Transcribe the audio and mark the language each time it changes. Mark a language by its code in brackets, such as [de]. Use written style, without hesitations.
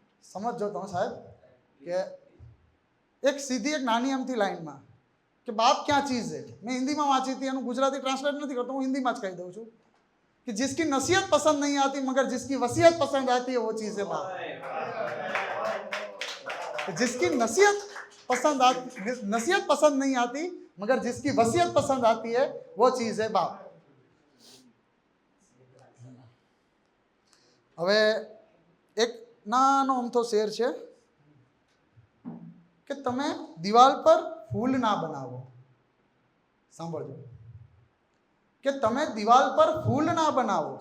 [gu] સમજો તમે સાહેબ, કે એક સીધી એક નાની અમથી લાઈનમાં કે બાપ ક્યાં ચીઝ है, મેં હિન્દીમાં વાંચી હતી, એનું ગુજરાતી ટ્રાન્સલેટ નથી કરતો, હું હિન્દીમાં જ કહી દઉં છું કે [hi] जिसकी नसीहत पसंद नहीं आती मगर जिसकी वसीयत पसंद आती है वो चीज़ है बाप. जिसकी नसीहत पसंद नहीं आती मगर जिसकी वसीयत पसंद आती है वो चीज़ है बाप. [gu] હવે એક નાનો અમથો શેર છે કે તમે દિવાલ પર ફૂલ ના બનાવો. સાંભળજો, કે તમે દિવાલ પર ફૂલ ના બનાવો.